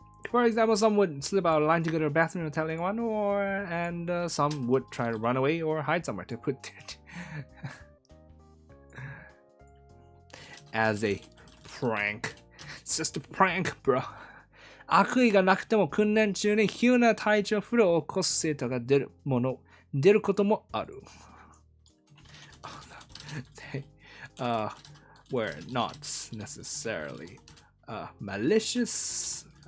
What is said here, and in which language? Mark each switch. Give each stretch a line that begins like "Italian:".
English: For example, some would slip out of line to go to the bathroom without telling one, and some would try to run away or hide somewhere to put as a prank. It's just a prank, bro.
Japanese: 悪意がなくても訓練中に急な体調不良を起こす生徒が出ることもある。
English: They were not necessarily malicious.